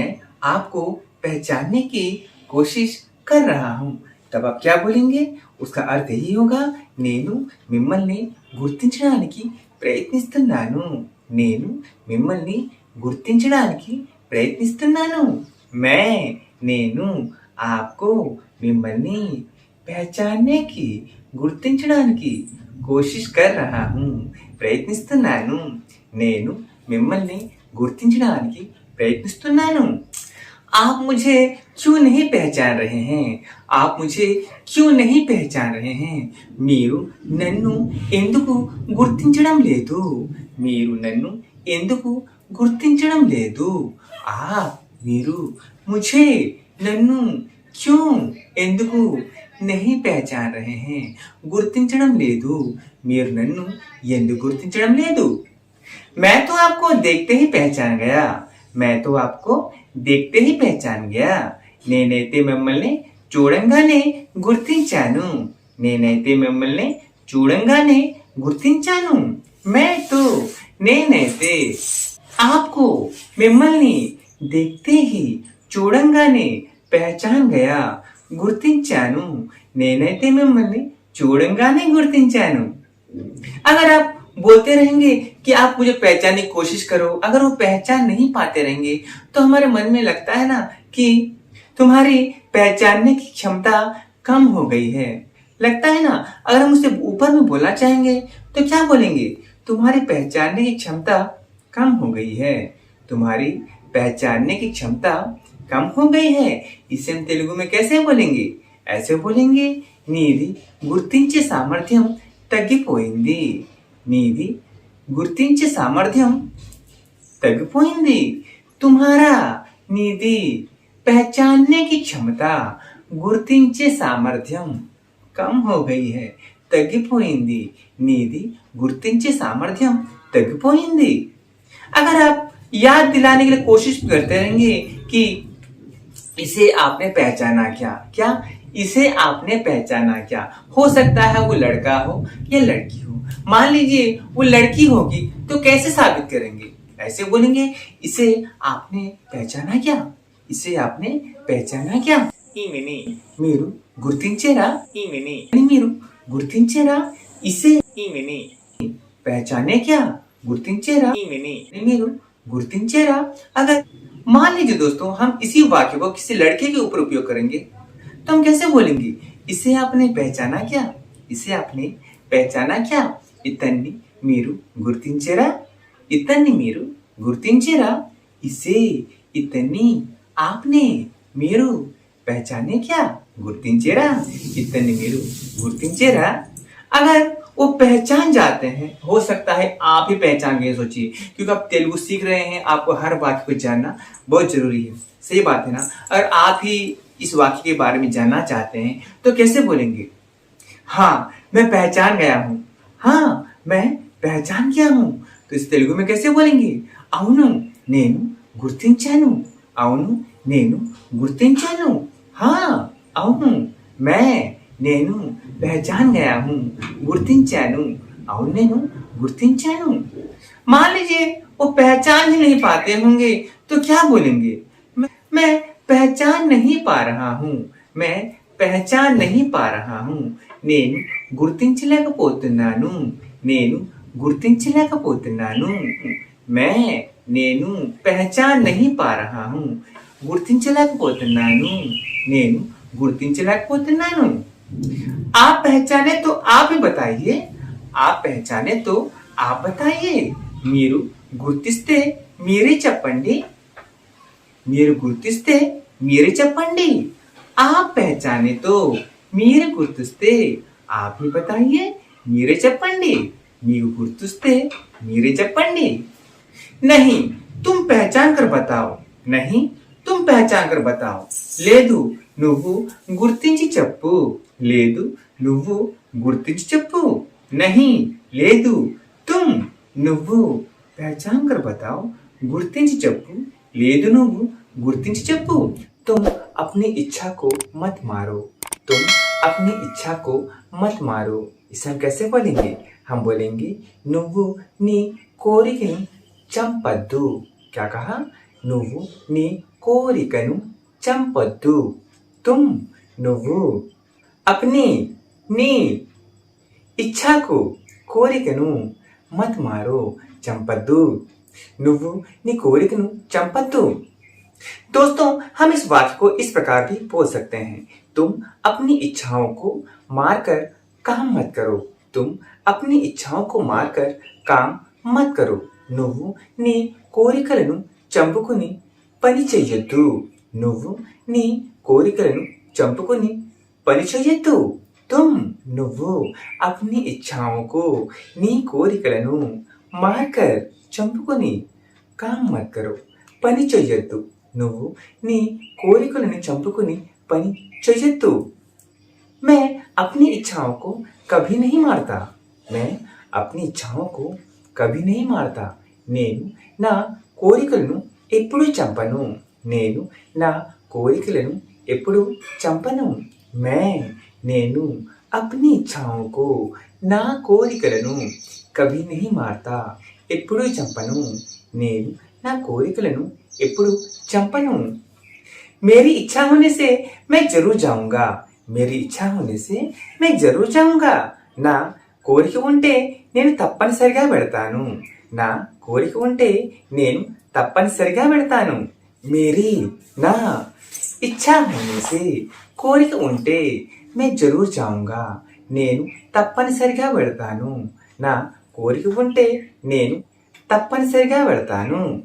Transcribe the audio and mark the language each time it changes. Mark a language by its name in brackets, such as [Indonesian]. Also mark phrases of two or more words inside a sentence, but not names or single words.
[Hindi] आपको पहचानने की कोशिश कर रहा हूँ तब आप क्या बोलेंगे उसका अर्थ यही होगा [Telugu] నేను మిమ్మల్ని గుర్తించడానికి ప్రయత్నిస్తున్నాను నేను మిమ్మల్ని గుర్తించడానికి ప్రయత్నిస్తున్నాను मैं నేను आपको మిమ్మల్ని [Hindi] पहचानने की గుర్తించడానికి कोशिश कर रहा हूँ [Telugu] ప్రయత్నిస్తున్నాను నేను మిమ్మల్ని గుర్తించడానికి ప్రయత్నిస్తున్నాను [Hindi] आप मुझे क्यों नहीं पहचान रहे हैं आप मुझे क्यों नहीं पहचान रहे हैं [Telugu] మీరు నన్ను ఎందుకు గుర్తించడం లేదు మీరు నన్ను ఎందుకు గుర్తించడం లేదు [Hindi] మీరు मुझे నన్ను क्यों ఎందుకు नहीं पहचान रहे हैं [Telugu] గుర్తించడం లేదు మీరు నన్ను ఎందుకు గుర్తించడం లేదు [Hindi] मैं तो आपको देखते ही पहचान गया मैं तो आपको देखते ही पहचान गया [Telugu] నేనైతే మిమ్మల్ని చూడంగానే గుర్తించాను నేనైతే మిమ్మల్ని చూడంగానే గుర్తించాను [Hindi] मैं तो నేనైతే आपको మిమ్మల్ని देखते ही చూడంగానే पहचान गया [Telugu] గుర్తించాను నేనైతే మిమ్మల్ని చూడంగానే గుర్తించాను [Hindi] अगर आप बोलते रहेंगे कि आप मुझे पहचानने की कोशिश करो अगर वो पहचान नहीं पाते रहेंगे तो हमारे मन में लगता है ना कि तुम्हारी पहचानने की क्षमता कम हो गई है लगता है ना अगर हम उससे ऊपर में बोलना चाहेंगे तो क्या बोलेंगे तुम्हारी पहचानने की क्षमता कम हो गई है तुम्हारी पहचानने की क्षमता कम हो गई है इसे हम तेलुगु में कैसे बोलेंगे ऐसे बोलेंगे [Telugu] నీది గుర్తించే సామర్థ్యం తగ్గిపోయింది నీది గుర్తించే సామర్థ్యం తగ్గిపోయింది [Hindi] तुम्हारा నీది पहचानने की क्षमता [Telugu] గుర్తించే సామర్థ్యం [Hindi] कम हो गई है [Telugu] తగ్గిపోయింది నీది గుర్తించే సామర్థ్యం తగ్గిపోయింది [Hindi] अगर आप याद दिलाने के लिए कोशिश करते रहेंगे कि इसे आपने पहचाना क्या इसे आपने पहचाना क्या हो सकता है वो लड़का हो या लड़की हो मान लीजिए वो लड़की होगी तो कैसे साबित करेंगे ऐसे बोलेंगे इसे आपने पहचाना क्या इसे आपने पहचाना क्या [Telugu] ఈమెని మీరు గుర్తించారా ఈమెని మీరు గుర్తించారా [Hindi] इसे ఈమెని पहचाने क्या [Telugu] గుర్తించారా ఈమెని మీరు గుర్తించారా [Hindi] अगर मान लीजिए दोस्तों हम इसी वाक्य को किसी लड़के के ऊपर उपयोग करेंगे तो हम कैसे बोलेंगे इसे आपने पहचाना क्या इसे आपने पहचाना क्या [Telugu] ఇతన్ని మీరు గుర్తించారా ఇతన్ని మీరు గుర్తించారా [Hindi] इसे इतनी आपने మీరు पहचाने क्या [Telugu] గుర్తించారా ఇతన్ని మీరు గుర్తించారా [Hindi] अगर वो पहचान जाते हैं हो सकता है आप ही पहचान गए सोचिए क्योंकि आप तेलुगु सीख रहे हैं आपको हर वाक्य को जानना बहुत जरूरी है सही बात है ना अगर आप ही इस वाक्य के बारे में जानना चाहते हैं तो कैसे बोलेंगे हाँ मैं पहचान गया हूँ हाँ मैं पहचान गया हूँ तो इस तेलुगु में कैसे बोलेंगे? [Telugu] అవును నేను గుర్తించాను. అవును నేను గుర్తించాను. [Hindi] हाँ అవును मैं నేను पहचान गया हूँ. [Telugu] గుర్తించాను. అవును నేను గుర్తించాను. [Hindi] मान लीजिए वो पहचान ही नहीं पाते होंगे तो क्या बोलेंगे? मैं पहचान नहीं पा रहा हूँ. मैं पहचान नहीं पा रहा हूँ. [Telugu] నేను గుర్తించలేకపోతున్నాను. నేను గుర్తించలేకపోతున్నాను. [Hindi] मैं నేను पहचान नहीं पा रहा हूँ. [Telugu] గుర్తించలేకపోతున్నాను. నేను గుర్తించలేకపోతున్నాను. [Hindi] आप पहचाने तो आप ही बताइए. आप पहचाने तो आप बताइए. [Telugu] మీరు గుర్తిస్తే మీరే చెప్పండి. మీరు గుర్తిస్తే మీరే చెప్పండి. [Hindi] आप पहचाने तो [Telugu] మీరు గుర్తిస్తే [Hindi] आप ही बताइए. [Telugu] మీరే చెప్పండి. మీరు గుర్తిస్తే మీరే చెప్పండి. [Hindi] नहीं तुम पहचान कर बताओ. नहीं तुम पहचान कर बताओ. [Telugu] లేదు నువ్వు గుర్తించి చెప్పు. లేదు నువ్వు గుర్తించి చెప్పు. नहीं లేదు तुम నువ్వు [Hindi] पहचान कर बताओ. [Telugu] గుర్తించి చెప్పు. లేదు నువ్వు గుర్తించి చెప్పు. [Hindi] तुम अपनी इच्छा को मत मारो. तुम अपनी इच्छा को मत मारो. इसे हम कैसे बोलेंगे? हम बोलेंगे [Telugu] నువ్వు నీ కోరికను చంపద్దు. [Hindi] क्या कहा? [Telugu] నువ్వు నీ కోరికను చంపద్దు. [Hindi] तुम నువ్వు अपनी నీ इच्छा को కోరికను मत मारो చంపద్దు. [Telugu] నువ్వు నీ కోరికను చంపద్దు. [Hindi] दोस्तों हम इस वाक्य को इस प्रकार भी बोल सकते हैं. तुम अपनी इच्छाओं को मारकर काम मत करो. तुम अपनी इच्छाओं को मारकर काम मत करो. [Telugu] నువ్వు నీ కోరికలను చంపుకుని పని చెయ్యొద్దు. నువ్వు నీ కోరికలను చంపుకుని పని చెయ్యొద్దు. [Hindi] तुम నువ్వు अपनी इच्छाओं को [Telugu] నీ కోరికలను [Hindi] मारकर చంపుకుని काम मत करो [Telugu] పని చెయ్యొద్దు. నువ్వు నీ కోరికలను చంపుకుని పని చెయ్యొద్దు. [Hindi] मैं अपनी इच्छाओं को कभी नहीं मारता. मैं अपनी इच्छाओं को कभी नहीं मारता. [Telugu] నేను నా కోరికలను ఎప్పుడూ చంపను. నేను నా కోరికలను ఎప్పుడూ చంపను. [Hindi] मैं నేను अपनी इच्छाओं को [Telugu] నా కోరికలను [Hindi] कभी नहीं मारता. [Telugu] ఎప్పుడూ చంపను. నేను నా కోరికలను ఎప్పుడూ చంపను. [Hindi] मेरी इच्छा होने से मैं जरूर जाऊंगा. मेरी इच्छा होने से मैं जरूर जाऊंगा. [Telugu] నా కోరిక ఉంటే నేను తప్పనిసరిగా వెళ్తాను. నా కోరిక ఉంటే నేను తప్పనిసరిగా వెళ్తాను. [Hindi] मेरी నా इच्छा होने से [Telugu] కోరిక ఉంటే [Hindi] मैं जरूर जाऊंगा. [Telugu] నేను తప్పనిసరిగా వెళ్తాను. నా కోరిక ఉంటే నేను తప్పనిసరిగా వెళ్తాను.